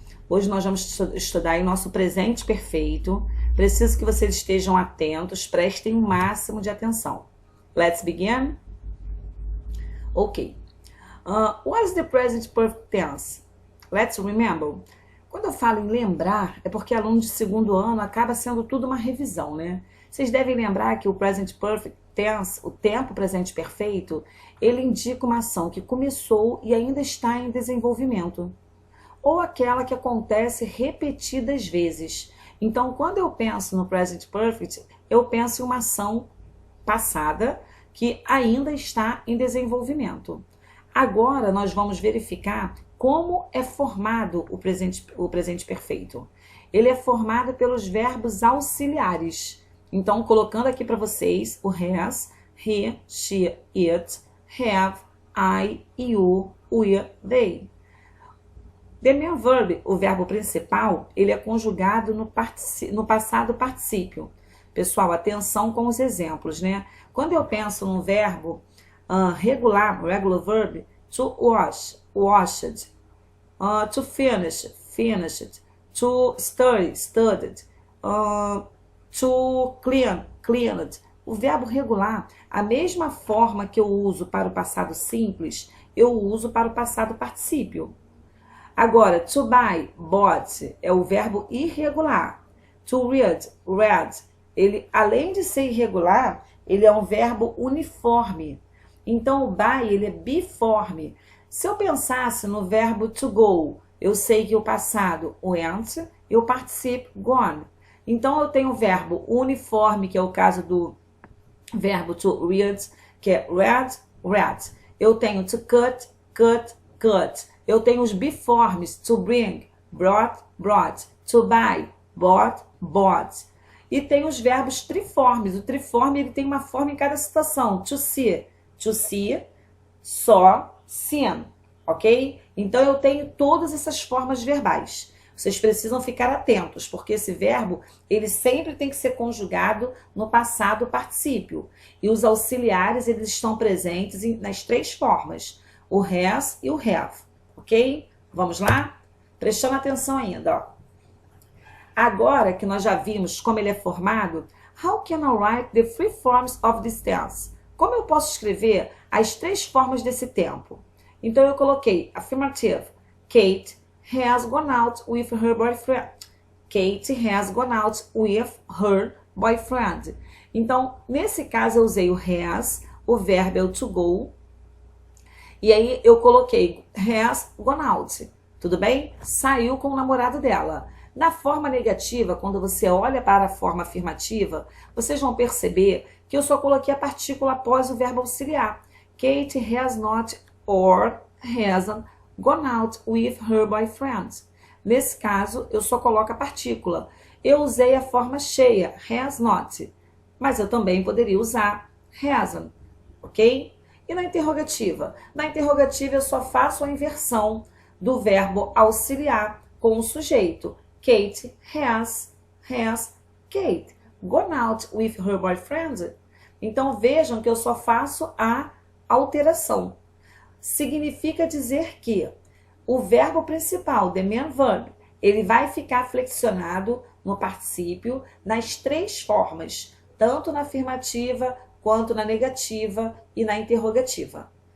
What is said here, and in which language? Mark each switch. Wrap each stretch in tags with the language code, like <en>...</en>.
<pt>Hoje nós vamos estudar em nosso presente perfeito. Preciso que vocês estejam atentos, prestem o máximo de atenção.</pt> <en>Let's begin. Ok. What is the present perfect tense? Let's remember.</en> <pt>Quando eu falo em lembrar, é porque aluno de segundo ano acaba sendo tudo uma revisão, né? Vocês devem lembrar que o present perfect tense, o tempo presente perfeito, ele indica uma ação que começou e ainda está em desenvolvimento. Ou aquela que acontece repetidas vezes. Então, quando eu penso no present perfect, eu penso em uma ação passada que ainda está em desenvolvimento. Agora, nós vamos verificar como é formado o presente perfeito. Ele é formado pelos verbos auxiliares. Então, colocando aqui para vocês o</pt> <en>has, he, she, it, have, I, you, we, they. The main verb,</en> <pt>o verbo principal, ele é conjugado no passado particípio. Pessoal, atenção com os exemplos, né? Quando eu penso num verbo regular verb,</pt> <en>to wash, washed, to finish, finished, to study, studied, to clean, cleaned.</en> <pt>O verbo regular, a mesma forma que eu uso para o passado simples, eu uso para o passado particípio. Agora,</pt> <en>to buy, bought,</en> <pt>é o verbo irregular.</pt> <en>To read, read.</en> <pt>Ele, além de ser irregular, ele é um verbo uniforme. Então, o buy, ele é biforme. Se eu pensasse no verbo to go, eu sei que o passado went e o particípio gone. Então, eu tenho o verbo uniforme, que é o caso do verbo to read, que é read, read. Eu tenho</pt> <en>to cut, cut, cut.</en> <pt>Eu tenho os biformes,</pt> <en>to bring, brought, brought, to buy, bought, bought.</en> <pt>E tem os verbos triformes. O triforme ele tem uma forma em cada situação.</pt> <en>To see, saw, seen, ok?</en> <pt>Então eu tenho todas essas formas verbais. Vocês precisam ficar atentos, porque esse verbo ele sempre tem que ser conjugado no passado particípio. E os auxiliares eles estão presentes nas três formas, o has e o have, ok? Vamos lá? Prestando atenção ainda, ó. Agora que nós já vimos como ele é formado,</pt> <en>how can I write the three forms of this tense?</en> <pt>Como eu posso escrever as três formas desse tempo? Então eu coloquei affirmative.</pt> <en>Kate has gone out with her boyfriend. Kate has gone out with her boyfriend.</en> <pt>Então, nesse caso eu usei o has, o verbo é o to go. E aí eu coloquei has gone out. Tudo bem? Saiu com o namorado dela. Na forma negativa, quando você olha para a forma afirmativa, vocês vão perceber que eu só coloquei a partícula após o verbo auxiliar.</pt> <en>Kate has not or hasn't gone out with her boyfriend.</en> <pt>Nesse caso, eu só coloco a partícula. Eu usei a forma cheia, has not, mas eu também poderia usar hasn't, ok? E na interrogativa? Na interrogativa, eu só faço a inversão do verbo auxiliar com o sujeito.</pt> <en>Kate has Kate gone out with her boyfriend?</en> <pt>Então vejam que eu só faço a alteração. Significa dizer que o verbo principal,</pt> <en>the main verb,</en> <pt>ele vai ficar flexionado no particípio nas três formas, tanto na afirmativa quanto na negativa e na interrogativa.</pt>